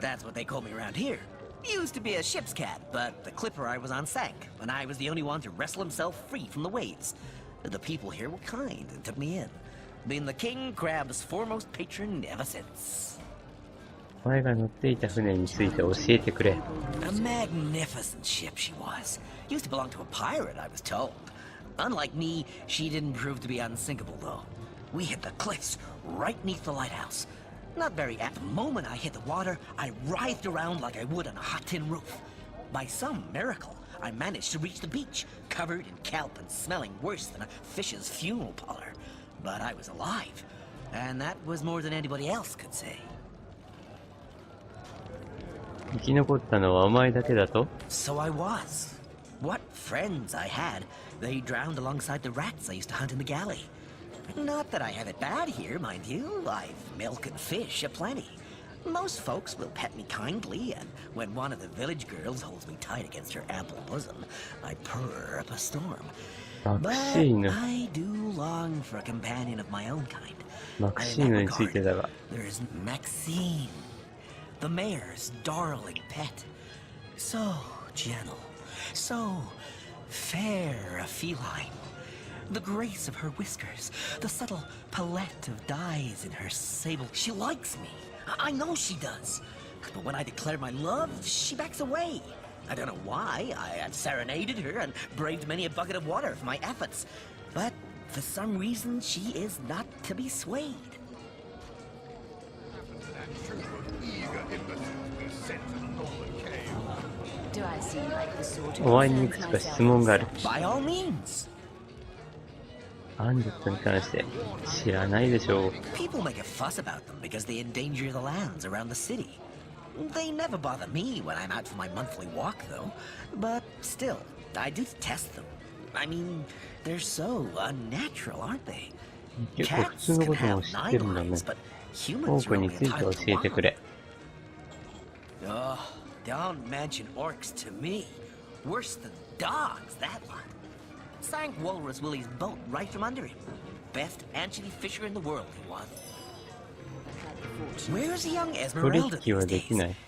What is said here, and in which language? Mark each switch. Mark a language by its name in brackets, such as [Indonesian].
[English] that's what they call me around here. Used to be a ship's cat, but the clipper I was on sank, and I was the only one to wrestle himself free from the waves. The people here were kind and took me in, being the king crab's foremost patron ever since. [Japanese] お前が乗っていた船について教えてくれ。 [English] A magnificent ship she was. Used to belong to a pirate, I was told. Unlike me, she didn't prove to be unsinkable, though. We hit the cliffs right beneath the lighthouse. Not very at the moment I hit the water, I writhed around like I would on a hot tin roof. By some miracle, I managed to reach the beach, covered in kelp and smelling worse than a fish's funeral parlor. But I was alive, and that was more than anybody else could say. [Japanese] 生き残ったのはお前だけだと？ [English] So I was. What friends I had. They drowned alongside the rats I used to hunt in the galley. Not that I have it bad here, mind you. I've milk and fish aplenty. Most folks will pet me kindly, and when one of the village girls holds me tight against her ample bosom, I purr up a storm. But I do long for a companion of my own kind. [Japanese] マクシーヌについてだが。 [English] There's Maxine, the mayor's darling pet. So gentle, so fair a feline. The grace of her whiskers, the subtle palette of dyes in her sable. She likes me. I know she does. But when I declare my love, she backs away. I don't know why. I have serenaded her and braved many a bucket of water for my efforts. But for some reason, she is not to be swayed. Do I seem like the sort of [Japanese] お前にいくつか質問がある。 [English] By all means. [Japanese] アンデットに関して知らないでしょう。 [English] People make a fuss about them because they endanger the lands around the city. They never bother me when I'm out for my monthly walk, though. But still, I do test them. I mean, they're so unnatural, aren't they? [Japanese] 結構普通のことも知ってるんだね。多くについて教えてくれ。 [English] Oh, don't mention orcs to me. Worse than dogs, that one. Sank Walrus Willie's boat right from under him. Best anchovy fisher in the world, he was. Where's the young Esmeralda these days?